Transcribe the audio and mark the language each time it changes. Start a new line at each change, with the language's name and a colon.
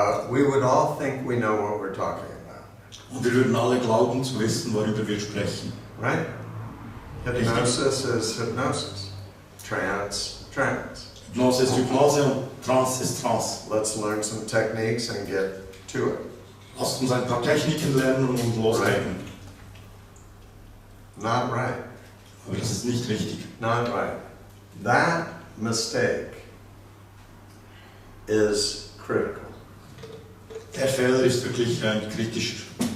English: we would all think we know what we're talking about.
German: Und wir würden alle glauben zu wissen, worüber wir sprechen.
English: Right? Hypnosis is hypnosis. Trance, trance.
German: Hypnose ist Hypnose und Trance ist Trance.
English: Let's learn some techniques and get to it.
German: Lasst uns ein paar Techniken lernen und loslegen.
English: Not right.
German: Aber das ist nicht richtig.
English: Not right. That mistake is critical.
German: Der Fehler ist wirklich kritisch.